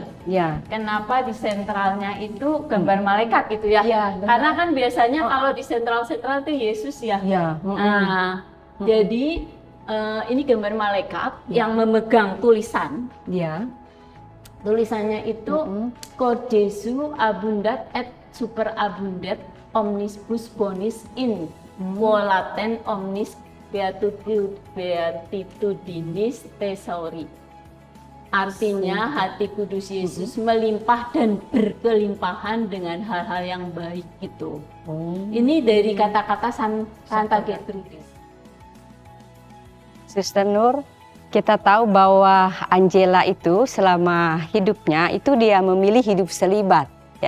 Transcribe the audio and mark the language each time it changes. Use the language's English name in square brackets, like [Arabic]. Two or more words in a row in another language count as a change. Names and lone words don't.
[Indonesian] Ya. Kenapa di sentralnya itu gambar malaikat gitu ya? Iya, benar. Karena kan biasanya kalau di sentral-sentral itu Yesus ya. Ya. Nah, jadi ini gambar malaikat yang memegang tulisan. Ya. Tulisannya itu [Latin] Cor Jesu abundat et super abundat omnibus bonis in quolaten omnis beatitudinis thesauri. [Indonesian] Artinya hati kudus Yesus melimpah dan berkelimpahan dengan hal-hal yang baik itu. Ini dari kata-kata Santa Gertrudis. Suster Nur, kita tahu bahwa Angela itu selama hidupnya itu dia memilih hidup selibat ya.